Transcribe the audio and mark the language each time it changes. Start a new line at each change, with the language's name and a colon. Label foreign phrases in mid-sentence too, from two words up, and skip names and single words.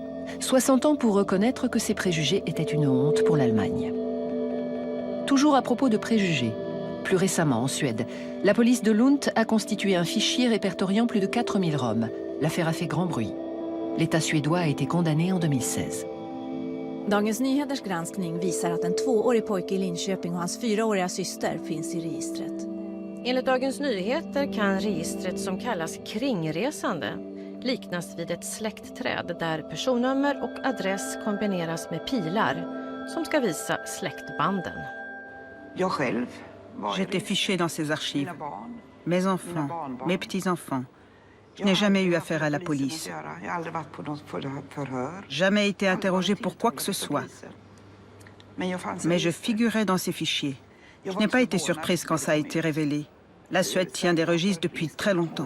French: 60 ans pour reconnaître que ces préjugés étaient une honte pour l'Allemagne. Toujours à propos de préjugés, plus récemment en Suède, la police de Lund a constitué un fichier répertoriant plus de 4000 Roms. L'affaire a fait grand bruit. L'État suédois a été condamné en 2016.
Swedish: Dagens Nyheters granskning visar att en 2-årig pojke i Linköping och hans 4-åriga syster finns i registret. Enligt Dagens Nyheter kan registret som kallas kringresande liknas vid ett släktträd där personnummer och adress kombineras med pilar som ska visa släktbanden. Jag själv
French: J'étais fichée dans ces archives. Mes enfants, mes petits-enfants. Je n'ai jamais eu affaire à la police. Jamais été interrogée pour quoi que ce soit. Mais je figurais dans ces fichiers. Je n'ai pas été surprise quand ça a été révélé. La Suède tient des registres depuis très longtemps.